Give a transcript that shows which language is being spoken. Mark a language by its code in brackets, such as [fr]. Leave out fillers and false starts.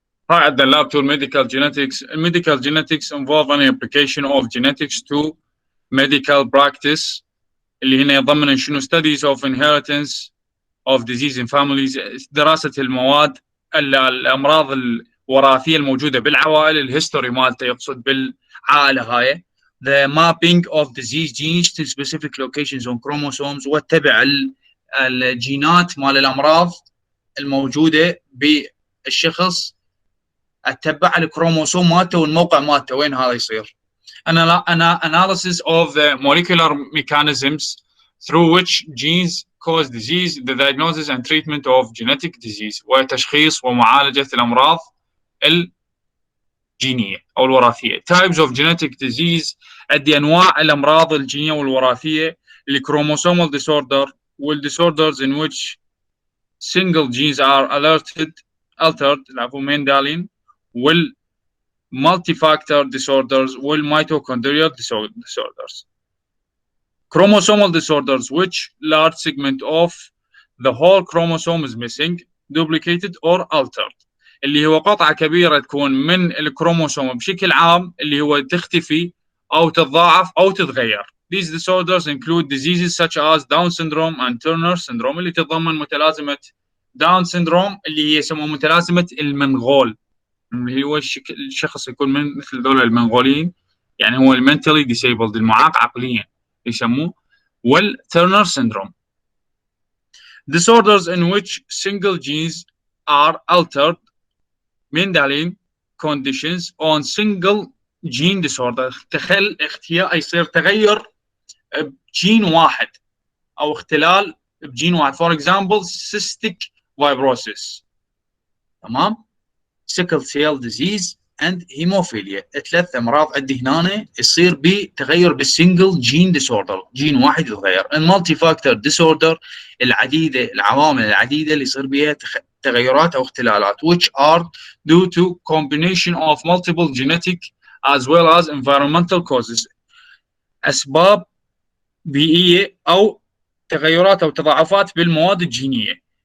[ar] هاي عندنا [en] lab 2 medical genetics. Medical genetics involve an application of genetics to medical practice [ar] اللي هنا يضمن شنو [en] studies of inheritance of disease in families، [ar] دراسة المواد الأمراض الوراثية الموجودة بالعوائل، الهيستوري مالته يقصد بالعائلة هاي. [en] The mapping of disease genes to specific locations on chromosomes، [ar] واتبع الجينات مال الأمراض الموجودة بالشخص، اتبع الكروموسوم مالته والموقع مالته وين هذا يصير. [en] Analysis of the molecular mechanisms through which genes cause disease, the diagnosis and treatment of genetic disease، [ar] وتشخيص ومعالجة الأمراض الجينية أو الوراثية. [en] Types of genetic disease، [ar] عندي أنواع الأمراض الجينية والوراثية. [en] الchromosomal disorder والdisorders in which single genes are altered [ar] العفو ميندالين، [en] والmultifactor disorders والmitochondrial disorders. Chromosomal disorders which large segment of the whole chromosome is missing, duplicated or altered، [ar] اللي هو قطعة كبيرة تكون من الكروموسوم بشكل عام اللي هو تختفي أو تتضاعف أو تتغير. [en] These disorders include diseases such as Down syndrome and Turner syndrome، [ar] اللي تتضمن متلازمة داون سيندروم اللي هي يسموها متلازمة المنغول، اللي هو الشخص يكون من مثل دول المنغوليين، يعني هو المنتلي ديسيبلد، المعاق عقليا يسموه. [en] والترنر syndrome disorders in which single genes are altered Mendelian conditions on single gene disorder، [ar] يصير تغير بجين واحد [en] او اختلال بجين واحد. for example cystic fibrosis، [ar] تمام، [en] sickle cell disease and hemophilia، [ar] ثلاث امراض عندي هنا يصير بتغير بالسنجل جين ديسوردر، جين واحد يتغير. المالتي فاكتور ديسوردر، العوامل العديده اللي يصير بها تغيرات او اختلالات [en] which are due to combination of multiple genetic as well as environmental causes، [ar] اسباب بيئيه او تغيرات او تضاعفات بالمواد الجينيه.